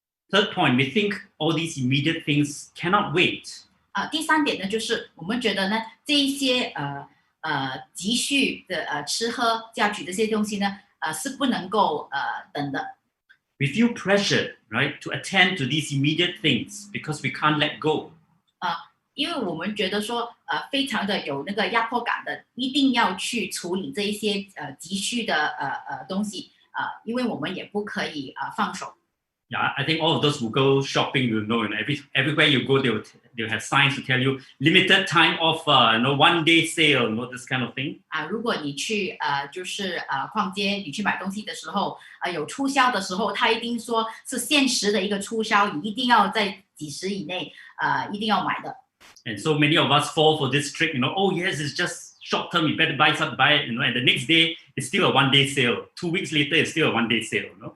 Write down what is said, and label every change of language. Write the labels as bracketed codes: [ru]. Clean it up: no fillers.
[en] Third point, we think all these immediate things cannot wait. [zh] 第3点呢，就是我们觉得呢，这一些急需的吃喝嫁娶这些东西呢，是不能够等的。 [en] We feel pressured, right, to attend to these immediate things because we can't let go. [zh] 因为我们觉得说，非常的有那个压迫感的，一定要去处理这一些急需的东西，因为我们也不可以放手。 [en] Yeah, I think all of those who go shopping will know, everywhere you go, they'll have signs to tell you limited time offer, 1 day sale, this kind of thing. [zh] 如果你去就是逛街，你去买东西的时候，有促销的时候，他一定说是限时的一个促销，你一定要在几时以内，一定要买的。 [en] And so many of us fall for this trick, oh yes, it's just short term, you better buy something, buy it, and the next day it's still a 1 day sale. 2 weeks later, it's still a 1 day sale.